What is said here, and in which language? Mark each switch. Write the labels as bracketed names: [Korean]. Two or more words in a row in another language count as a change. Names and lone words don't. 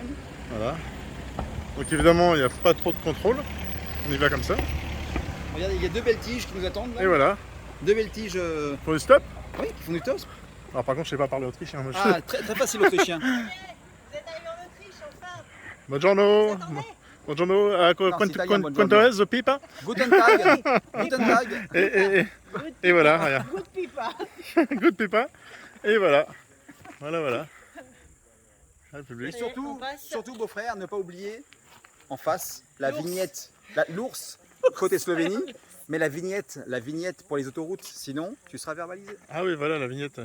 [French] Voilà. Donc évidemment, il n'y a pas trop de contrôle. On y va comme ça. Regardez, il y a deux belles tiges qui nous attendent là. Et voilà. Deux belles tiges Pour le stop. oui, qui font du toast. Alors par contre, je sais pas parler autrichien. Moi, je- Ah, très, très facile l'autrichien. Vous êtes arrivé en Autriche, enfin. [Italian] Buongiorno. Buongiorno. [French] Non, c'est italien, [Italian] buongiorno. Quanto è pipa? [German] Guten Tag. Guten Tag. [French] Et voilà, regarde. [English] Good pipa. Good pipa. [French] Et voilà. Voilà. Ah, le public. Et surtout, On passe. surtout beau-frère, ne pas oublier en face la vignette, l'ours côté Slovénie, mais la vignette pour les autoroutes, sinon tu seras verbalisé. Ah oui, voilà la vignette.